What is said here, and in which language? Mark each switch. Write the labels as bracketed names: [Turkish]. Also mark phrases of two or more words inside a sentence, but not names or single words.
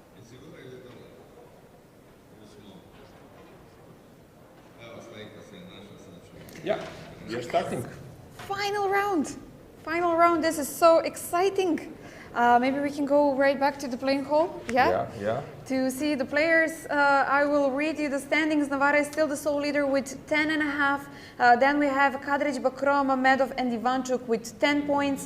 [Bosnian] Jesi gore ili dole? Tu smo. Evo, slika se je naša, sad ću. [English] Yeah, you're starting. Final round. Final round. This is so exciting. Maybe we can go right back to the playing hall. Yeah? Yeah. To see the players, I will read you the standings. Navara is still the sole leader with 10.5. Then we have Kadrić, Bakro, Mamedov, and Ivanchuk with 10 points.